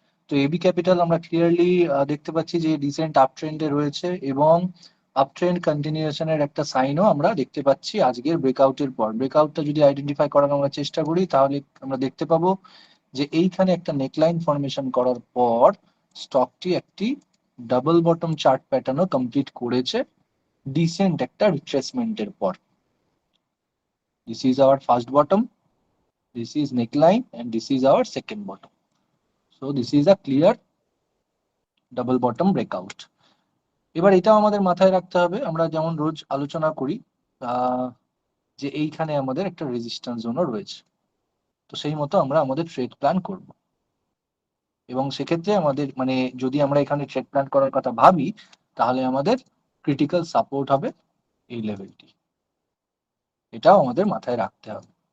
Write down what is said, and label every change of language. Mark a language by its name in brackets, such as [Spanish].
[Bangla] তো AB capital আমরা clearly দেখতে পাচ্ছি যে রিসেন্ট আপ ট্রেন্ডে রয়েছে এবং আপ ট্রেন্ড কন্টিনিউশনের একটা সাইনও আমরা দেখতে পাচ্ছি আজকের ব্রেকআউটের পর। ব্রেকআউটটা যদি আইডেন্টিফাই করার আমরা চেষ্টা করি তাহলে আমরা দেখতে পাবো যে এইখানে একটা নেকলাইন ফর্মেশন করার পর স্টকটি একটি ডাবল বটম চার্ট প্যাটার্নও কমপ্লিট করেছে ডিসেন্ট একটা রিট্রেসমেন্টের পর। [English] This is our first bottom, this is neckline, and this is our second bottom. So this is a clear double bottom breakout. [Bangla] এবার এটাও আমাদের মাথায় রাখতে হবে, আমরা যেমন রোজ আলোচনা করি যে এইখানে আমাদের একটা রেজিস্ট্যান্স জোনও রয়েছে। তো সেই মতো আমরা আমাদের ট্রেড প্ল্যান করব এবং সেক্ষেত্রে আমাদের মানে যদি আমরা এখানে ট্রেড প্ল্যান করার কথা ভাবি তাহলে আমাদের ক্রিটিক্যাল সাপোর্ট হবে এই লেভেলটি, এটাও আমাদের মাথায় রাখতে হবে।